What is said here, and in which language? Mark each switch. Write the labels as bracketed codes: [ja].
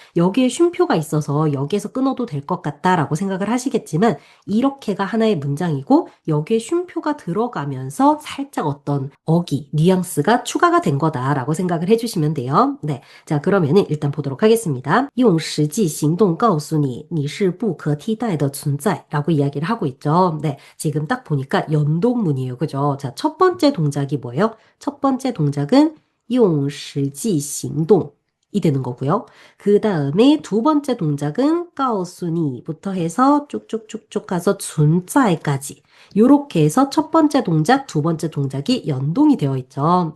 [ko] 여기에 쉼표가 있어서 여기에서 끊어도 될 것 같다라고 생각을 하시겠지만 이렇게가 하나의 문장이고 여기에 쉼표가 들어가면서 살짝 어떤 어기, 뉘앙스가 추가가 된 거다라고 생각을 해주시면 돼요. 네, 자 그러면은 일단 보도록 하겠습니다. [zh] 用实际行动告诉你你是不可替代的存在 [ko] 라고 이야기를 하고 있죠. 네, 지금 딱 보니까 연동문이에요. 그죠? 자, 첫 번째 동작이 뭐예요? 첫 번째 동작은 用实际行动이 되는 거고요. 그 다음에 두 번째 동작은 告诉你부터 해서 쭉쭉쭉쭉 가서 存在까지 요렇게 해서 첫 번째 동작, 두 번째 동작이 연동이 되어 있죠.